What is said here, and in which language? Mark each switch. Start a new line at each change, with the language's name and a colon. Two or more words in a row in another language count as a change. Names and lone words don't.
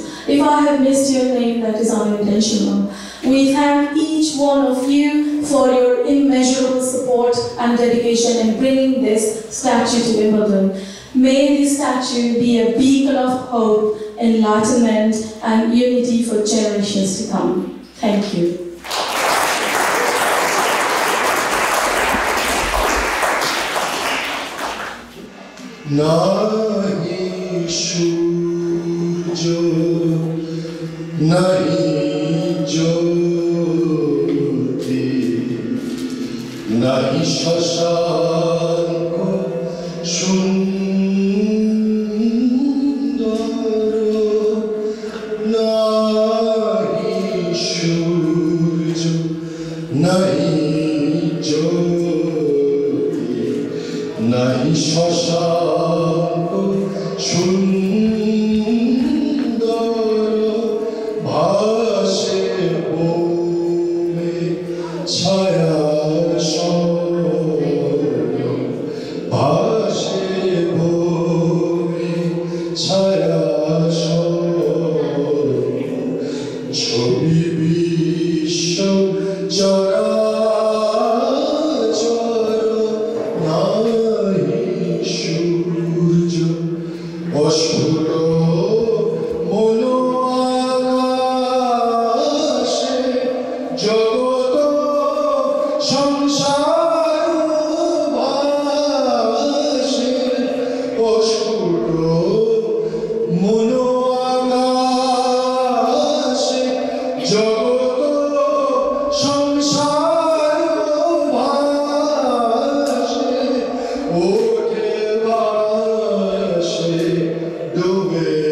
English: If I have missed your name, that is unintentional. We thank each one of you for your immeasurable support and dedication in bringing this statue to Wimbledon. May this statue be a beacon of hope enlightenment, and unity for generations to come. Thank you.
Bangla: নাহি সূর্য, নাহি জ্যোতি, নাহি শশাঙ্ক সুন্দর, নাহি সূর্য, নাহি জ্যোতি, নাহি শশাঙ্ক সুন্দর, ভাসে ভূমি ছায়া শর, ভাসে ভূমি ছায়া শর, ছবি বিশ্ব চরাচর, নাহি সূর্য অসুর মনো আকাশে জগৎ সংসার ভাসে, অসুর মনো আকাশে জগৎ সংসার ভাসে, ওঠে ভাসে ডুবে